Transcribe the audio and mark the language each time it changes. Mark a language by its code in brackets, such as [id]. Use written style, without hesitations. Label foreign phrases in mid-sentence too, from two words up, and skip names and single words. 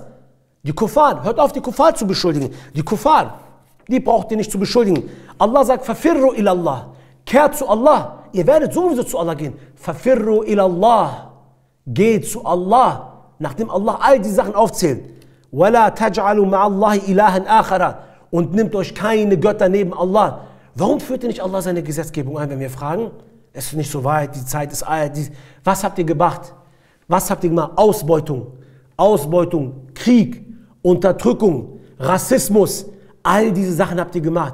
[de] Die Kuffar, hört auf, die Kuffar zu beschuldigen. Die Kuffar, die braucht ihr nicht zu beschuldigen. Allah sagt, [ar] ففروا إلى الله. [de] Kehrt zu Allah. Ihr werdet sowieso zu Allah gehen. [ar] ففروا إلى الله. [de] Geht zu Allah. Nachdem Allah all die Sachen aufzählt. [ar] ولا تجعلوا مع الله إلها آخر. [de] Und nimmt euch keine Götter neben Allah. Warum führt ihr nicht Allah seine Gesetzgebung ein, wenn wir fragen? Es ist nicht so weit, die Zeit ist alt. Was habt ihr gemacht? Was habt ihr gemacht? Ausbeutung. Ausbeutung, Krieg, Unterdrückung, Rassismus. All diese Sachen habt ihr gemacht.